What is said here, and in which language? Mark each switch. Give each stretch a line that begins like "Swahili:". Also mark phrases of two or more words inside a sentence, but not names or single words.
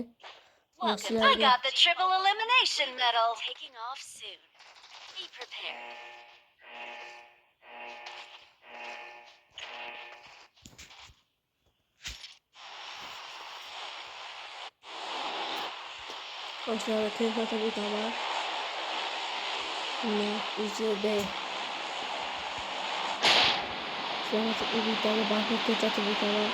English: Welcome. I got the triple elimination medal. Taking off soon. Be prepared.
Uzbek: Sizlarga ko'rsatib o'taman. Sizlarga eventdagi bagni ko'rsatib o'taman.